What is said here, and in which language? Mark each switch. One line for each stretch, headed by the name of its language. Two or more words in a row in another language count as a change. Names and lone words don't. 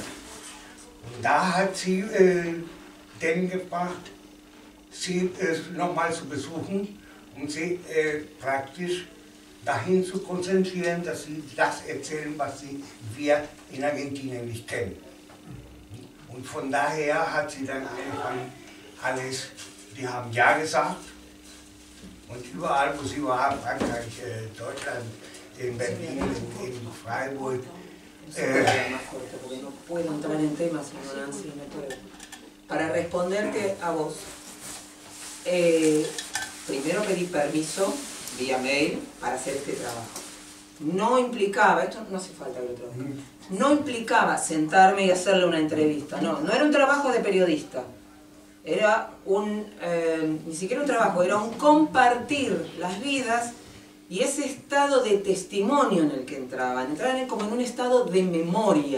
German: Und da hat sie den gebracht, sie nochmal zu besuchen und sie praktisch dahin zu konzentrieren, dass sie das erzählen, was wir in Argentinien nicht kennen. Und von daher hat sie dann angefangen, alles, die haben Ja gesagt und überall, wo sie war, Frankreich, Deutschland, in Berlin, in Freiburg.
Spanish: No puedo entrar en temas, Nancy, no puedo. Para responderte a vos, primero pedí permiso vía mail para hacer este trabajo. No implicaba, esto no hace falta que lo traduzca, no implicaba sentarme y hacerle una entrevista, no era un trabajo de periodista, era ni siquiera un trabajo, era un compartir las vidas y ese estado de testimonio en el que entraban como en un estado de memoria.